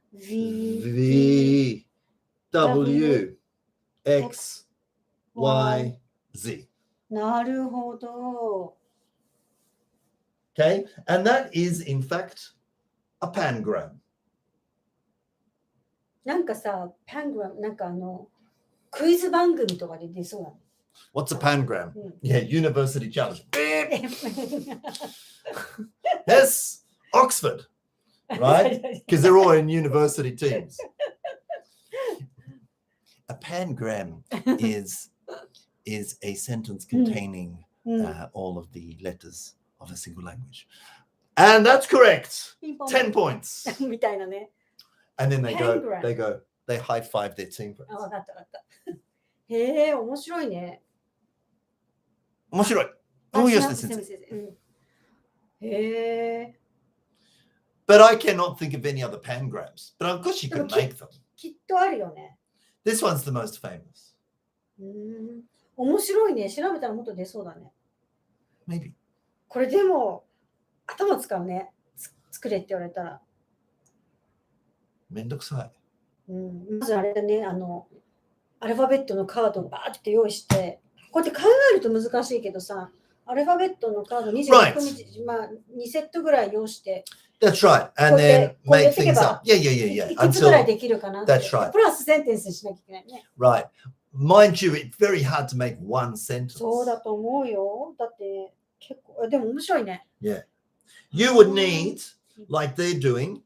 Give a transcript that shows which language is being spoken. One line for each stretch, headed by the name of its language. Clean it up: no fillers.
English: V, V, W, W, X, Y, Z.
Japanese: なるほど。
English: Okay, and that is in fact a pangram.
Japanese: なんかさ、パングラム、なんかクイズ番組とかで出そうなの。
English: What's a pangram?
Japanese: うん
English: Yeah, university challenge. Beep. Yes, Oxford, right? Because they're all in university teams. A pangram is a sentence containing
Japanese: うん
English: all of the letters of a single language. And that's correct.
Japanese: ピンポン
English: 10 points.
Japanese: みたいなね。
English: And then Pangram. they high five their team.
Japanese: あ、わかったわかった。へえ、面白いね。面白い。あ、
English: Oh, yes,
Japanese: すいません
English: is.
Japanese: すいませんうんへえ。
English: But I cannot think of any other pangrams. But of course you could Okay. make them.
Japanese: きっとあるよね。 This one's the most famous. 面白いね。調べたらもっと出そうだね。
English: Maybe.
Japanese: これでも頭使うね。作れって言われたら。めんどくさい。まずあれだね、アルファベットのカードをバーって用意して、こうやって考えると難しいけどさ、アルファベットのカード26日、まあ2セットぐらい用意して。
English: That's right. And then make things up. Yeah, yeah, yeah, yeah.
Japanese: いくつぐらいできるかなって。
English: That's right.
Japanese: プラスセンテンスしなきゃいけないね。
English: Right. Mind you, it's very hard to make one sentence.
Japanese: そうだと思うよ。だって結構、でも面白いね。
English: Yeah. You would need, like they're doing,